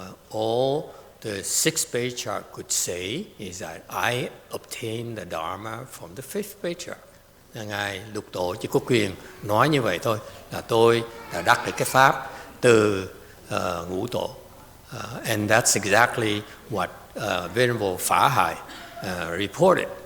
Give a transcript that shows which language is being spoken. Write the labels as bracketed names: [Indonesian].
[English] All the 6th Patriarch could say is that I obtained the Dharma from the 5th Patriarch. [Vietnamese] Ngài lục tổ chỉ có quyền nói như vậy thôi, là tôi đã đắc được cái pháp từ ngũ tổ. [English] And that's exactly what Venerable Phá Hải reported.